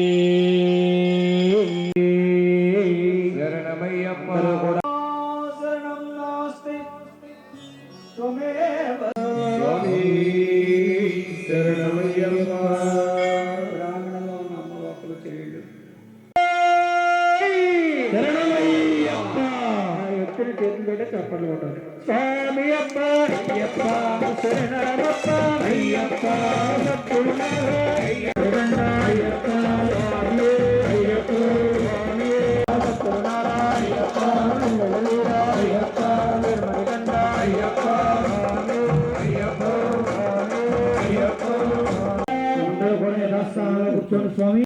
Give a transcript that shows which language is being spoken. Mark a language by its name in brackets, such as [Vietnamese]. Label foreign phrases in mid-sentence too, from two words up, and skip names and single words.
[Sanskrit] शरणमय्यप्प शरणं नास्ति त्वमेव स्वामी शरणमय्यप्प ब्राह्मणो नमोऽस्तु शरणमय्यप्प [Telugu] ఎత్తుని చేతులు పెట్టి చప్పట్లు కొట్టాలి. స్వామి అప్ప అయ్యప్ప శరణమప్ప అయ్యప్ప అయ్యప్ప అయ్యప్ప కూర్చోండి స్వామి.